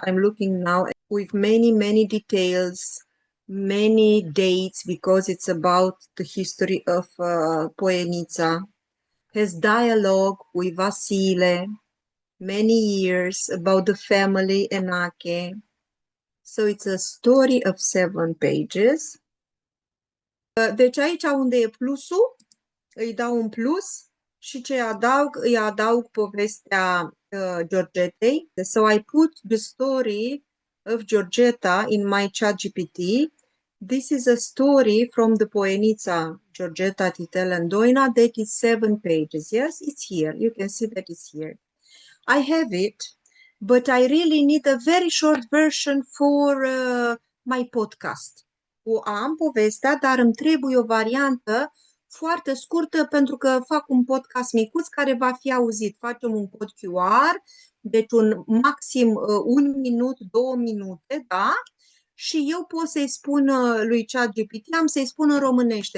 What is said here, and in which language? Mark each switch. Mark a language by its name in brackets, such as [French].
[English] I'm looking now with many details, many dates, because it's about the history of Poienița. Has dialogue with Vasile, many years about the family Enache. So it's a story of 7 pages. [Romanian] Deci aici unde e plusul, îi dau un plus și ce adaug? Îi adaug povestea Georgetei. [English] So I put the story of Georgeta in my ChatGPT. This is a story from the Poienița Georgeta Titel Doina that is 7 pages. Yes, it's here. You can see that it's here. I have it, but I really need a very short version for my podcast. [Romanian] O am povestea, dar îmi trebuie o variantă foarte scurtă pentru că fac un podcast micuț care va fi auzit. Facem un cod QR, deci un maxim 1 minut, 2 minute, da? Și eu pot să-i spun lui ChatGPT, am să-i spun în românește.